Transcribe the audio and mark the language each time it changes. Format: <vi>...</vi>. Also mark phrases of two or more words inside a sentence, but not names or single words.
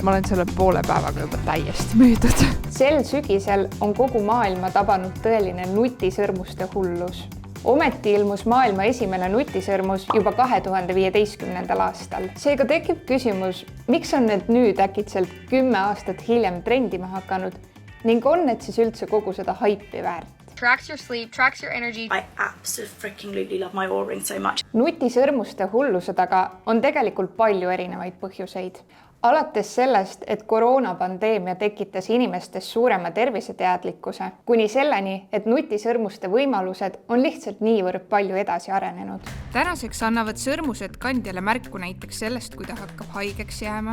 <et>Ma olen selle poole päevaga juba täiesti müüdud. Sel sügisel on kogu maailma tabanud tõeline nutisõrmuste hullus. Ometi ilmus maailma esimene nutisõrmus juba 2015. aastal. Seega tekib küsimus, miks on need nüüd äkitselt 10 aastat hiljem trendima hakanud ning on need siis üldse kogu seda haipi väärt?</et> <en>Tracks your sleep, tracks your energy. I absolutely love my Oura Ring so much.</en> <et>Nutisõrmuste hulluse taga on tegelikult palju erinevaid põhjuseid. Alates sellest, et koroonapandeemia tekitas inimestes suurema terviseteadlikkuse, kuni selleni, et nutisõrmuste võimalused on lihtsalt niivõrd palju edasi arenenud. Tänaseks annavad sõrmused kandjale märku näiteks sellest, kui ta hakkab haigeks jääma.</et>